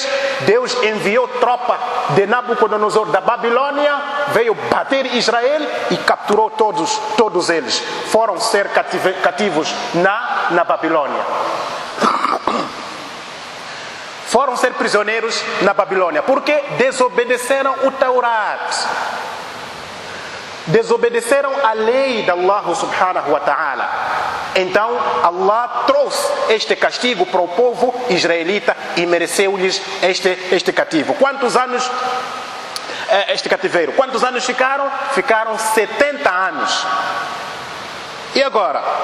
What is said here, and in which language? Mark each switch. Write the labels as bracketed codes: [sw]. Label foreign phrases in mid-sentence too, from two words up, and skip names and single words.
[pt] Deus enviou tropa de Nabucodonosor da Babilônia, veio bater Israel e capturou todos eles. Foram ser cativos na Babilônia. Foram ser prisioneiros na Babilônia, porque desobedeceram o Taurat. Desobedeceram a lei de Allah [ar] سبحانه وتعالى. [pt] Então Allah trouxe este castigo para o povo israelita e mereceu-lhes este cativo. Quantos anos este cativeiro? Quantos anos ficaram? Ficaram 70 anos. E agora?